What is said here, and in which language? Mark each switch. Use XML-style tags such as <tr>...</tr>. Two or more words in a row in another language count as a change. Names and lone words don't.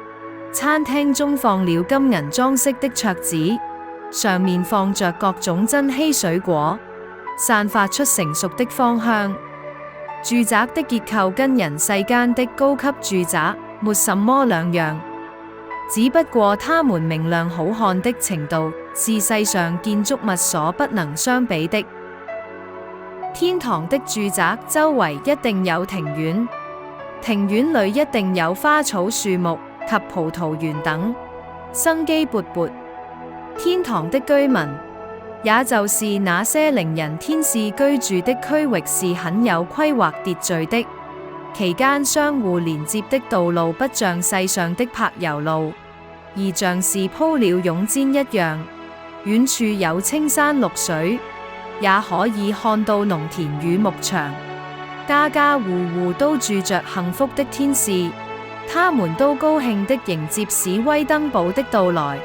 <zh>餐廳中放了金銀裝飾的桌子，上面放着各種珍稀水果，散發出成熟的芳香。住宅的結構跟人世間的高級住宅沒什麼兩樣，只不過它們明亮好看的程度是世上建築物所不能相比的。天堂的住宅周圍一定有庭院，庭院裏一定有花草樹木及葡萄園等，生機勃勃。天堂的居民，也就是那些靈人天使居住的區域，是很有規劃秩序的，其間相互連接的道路不像世上的柏油路，而像是鋪了絨氈一樣。遠處有青山綠水，也可以看到農田與牧場，家家戶戶都住着幸福的天使，他們都高興地迎接史威登堡的到來。</zh>